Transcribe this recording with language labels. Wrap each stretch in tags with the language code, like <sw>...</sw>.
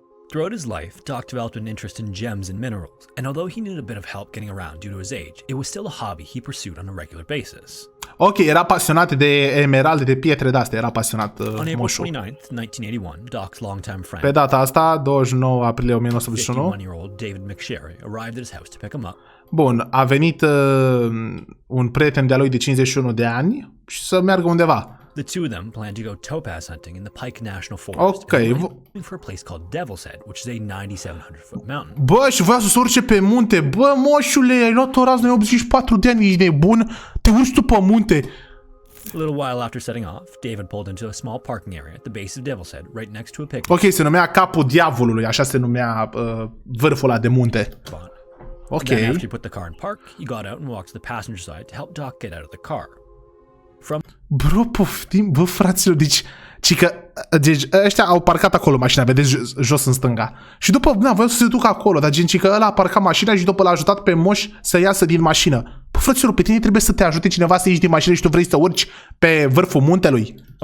<en>Throughout his life, Doc developed an interest in gems and minerals, and although he needed a bit of help getting around due to his age, it was still a hobby he pursued on a regular basis.</en> <ro>Ok, era pasionat de emeralde, de pietre de-astea, era pasionat moșul.</ro> <en>On April 29th, 1981, Doc's longtime friend,</en> <ro>pe data asta, 29 aprilie 1981,</ro> <en>51-year-old David McSherry arrived at his house to pick him up.</en> <ro>Bun, a venit un prieten de-a lui de 51 de ani și să meargă undeva.</ro> <en>The two of them planned to go topaz hunting in the Pike National Forest. Okay. Looking for a place called Devil's Head, which is a 9,700-foot mountain.</en> <ro>Bă, și voia să se urce pe munte. Bă, moșule, ai luat o rază de 84 de ani, ești nebun? Te urci tu pe munte.</ro> <en>A little while after setting off, David pulled into a small parking area at the base of Devil's Head, right next to a picnic.</en> <ro>Ok, se numea Capul Diavolului, așa se numea vârful ăla de munte. Ok.</ro> <en>Then after he put the car in park, he got out and walked to the passenger side to help Doc get out of the car.</en> <ro>Bro, poftim, bă, fraților, deci ăștia au parcat acolo mașina, vedeți, jos în stânga. Și după, voiau să se ducă acolo, dar gen, că ăla a parcat mașina și după l-a ajutat pe moș să iasă din mașină. Bă, fraților, pe tine trebuie să te ajute cineva să ieși din mașină și tu vrei să urci pe vârful muntelui.</ro>